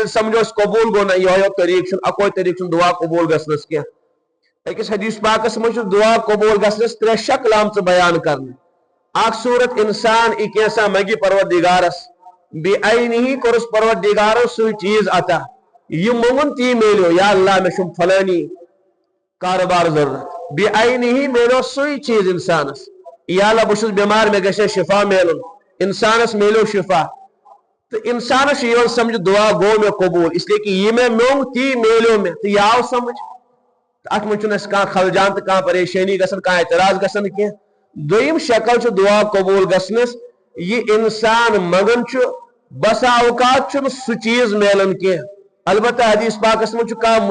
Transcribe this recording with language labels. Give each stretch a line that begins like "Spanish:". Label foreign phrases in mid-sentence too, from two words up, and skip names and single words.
Kashmiri: سمجھو أسۍ قبوٗل گوٚو نہ یِہوے طریٖقہٕ چھُنہٕ اکوے طریٖقہٕ چھُنہٕ دعا قبوٗل گژھنس کینٛہہ أکِس حدیث پاکس منٛز چھُ دعا قبوٗل گژھنس ترٛےٚ شکل آمژٕ بیان کرنہٕ اکھ صوٗرت انسان یہِ کینٛژھا منگہِ پروردگارس بعینہِ کوٚرُس پروردگارو سُے چیٖز عطا یہِ موٚنگُن تی میلیو یا اللہ مےٚ چھُم فلٲنی کارٕبار ضروٗرت بعینہِ میلیو سُے چیٖز انسانس یا اللہ بہٕ چھُس بٮ۪مار مےٚ گژھِ ہے شفا میلُن انسانس میلیو شفا تہٕ انسانس چھُ یِوان سمجھ دعا گوٚو مےٚ قبوٗل
Urdu: اس لیے کہ
Kashmiri: یہِ مےٚ موٚنگ تی میلیو مےٚ تہٕ یہِ آو سمجھ اتھ منٛز چھُنہٕ اَسہِ کانٛہہ خلجان تہٕ کانٛہہ پریشٲنی گژھان کانٛہہ اعتراض گژھان کینٛہہ دوٚیِم شکل چھُ دعا قبوٗل گژھنس یہِ انسان منگان چھُ بسا اوقات چھُنہٕ سُہ چیٖز میلان کینٛہہ البتہ حدیث پاکس منٛز چھُ کانٛہہ